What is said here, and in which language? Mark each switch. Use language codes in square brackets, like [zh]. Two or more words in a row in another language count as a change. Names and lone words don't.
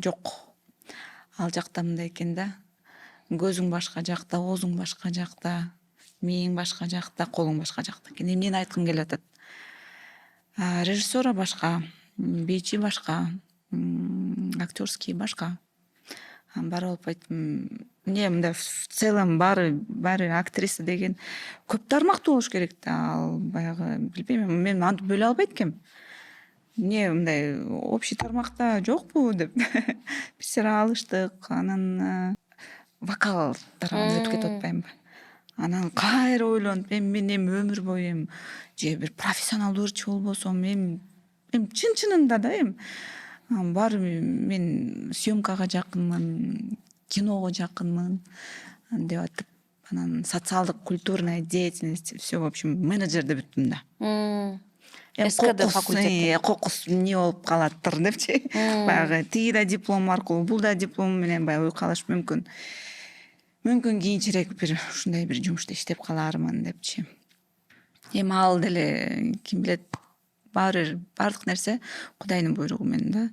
[ky] Жок, ал жакта мындай экен да, көзүң башка жакта, оозуң башка жакта, мээң башка жакта, колуң башка жакта экен. Эмнени айткым келип атат? Режиссура башка, бийчи башка, актерский башка. Баары болуп эмне мындай [ru] в целом [ky] баары актриса деген көп тармактуу болуш керек да. Ал баягы билбейм, мен антип бөлө албайт экенмин. Эмне мындай общий тармакта жокпу деп биз алыштык. Анан вокал тарабына өтүп кетип атпаймынбы? Анан кайра ойлонуп, мен эми өмүр бою эми же бир профессионалдуу ырчы болбосом, эми чын-чынында да эми баары мен съемкага жакынмын, киного жакынмын деп атып, анан социалдык [ru] культурная деятельность, все в общем [ky] менеджерди бүттүм да. СКД факультети. Кокус эмне болуп калаттыр депчи. Баягы тиги да диплом аркылуу, бул да диплом менен баягы уйкалыш мүмкүн. Мүмкүн кийинчерээк бир ушундай бир жумушта иштеп калаармын депчи. Эми ал деле ким билет, баардык нерсе Кудайдын буйругу менен да.